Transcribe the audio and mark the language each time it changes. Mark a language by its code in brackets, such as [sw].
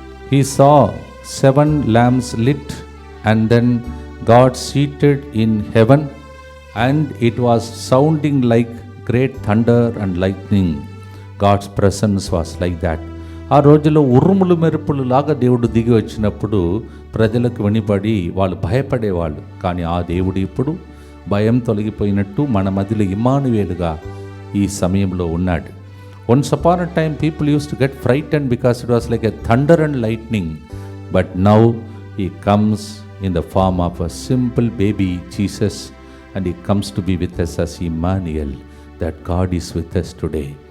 [en] He saw 7 lamps lit, and then God seated in heaven, and it was sounding like great thunder and lightning. God's presence was like that. [te] ఆ రోజులో ఉరుములు మెరుపులు లాగా దేవుడు దిగి వచ్చినప్పుడు ప్రజలకు వినిపడి వాళ్ళు భయపడేవాళ్ళు. కానీ ఆ దేవుడు ఇప్పుడు భయం తొలగిపోయినట్టు మన మధ్యలో ఇమ్మానుయేలుగా ఈ సమయంలో ఉన్నాడు. [en] Once upon a time people used to get frightened because it was like a thunder and lightning, but now he comes in the form of a simple baby Jesus, and he comes to be with us as Emmanuel, that God is with us today.